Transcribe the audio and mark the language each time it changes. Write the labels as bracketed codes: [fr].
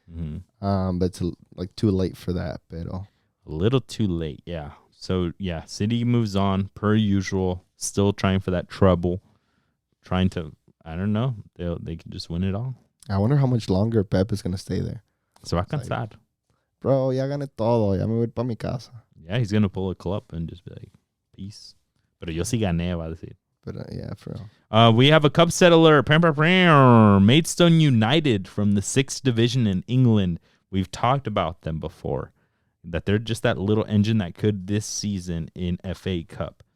[en] Mm-hmm. But it's too late for that. [es] Pero [en] a little too late, yeah. So, yeah, City moves on, per usual, still trying for that treble, trying to, I don't know, they can just win it all. I wonder how much longer Pep is going to stay there. [es] Se va a cansar. Bro, ya gané todo, ya me voy para mi casa. [en] Yeah, he's going to pull a club and just be like, peace. [es] Pero yo sí gané, va a decir. [en] But yeah, for real. We have a cup settler, Maidstone United from the 6th division in England. We've talked about them before, that they're just that little engine that could this season in FA Cup.